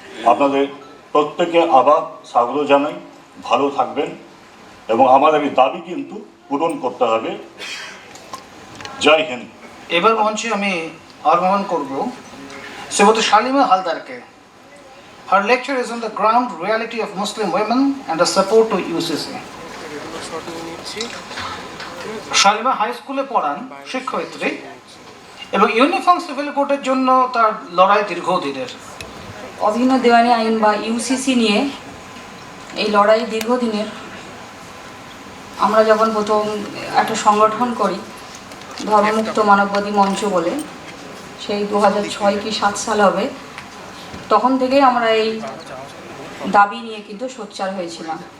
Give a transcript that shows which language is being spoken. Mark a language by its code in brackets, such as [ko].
[bn] আপনাদের প্রত্যেকে আবার স্বাগত জানাই। ভালো থাকবেন এবং আমাদের এই দাবি কিন্তু পূরণ করতে হবে। জয় হিন্দ। এবার মঞ্চে আমি আহ্বান করব Shrimati Shalimar হালদারকে। [en] Her lecture is on the ground reality of Muslim women and the support to UCC. [bn] Shalimar high স্কুলে পড়ান, শিক্ষয়িত্রী, এবং ইউনিফর্ম সিভিল কোডের জন্য তার লড়াই দীর্ঘদিনের। অভিন্ন দেওয়ানি আইন বা ইউসিসি নিয়ে এই লড়াই দীর্ঘদিনের। আমরা যখন প্রথম একটা সংগঠন করি ধর্মমুক্ত মানববাদী মঞ্চ বলে, সেই 2006 কি 7 সাল হবে, তখন থেকেই আমরা এই দাবি নিয়ে কিন্তু সোচ্চার হয়েছিলাম।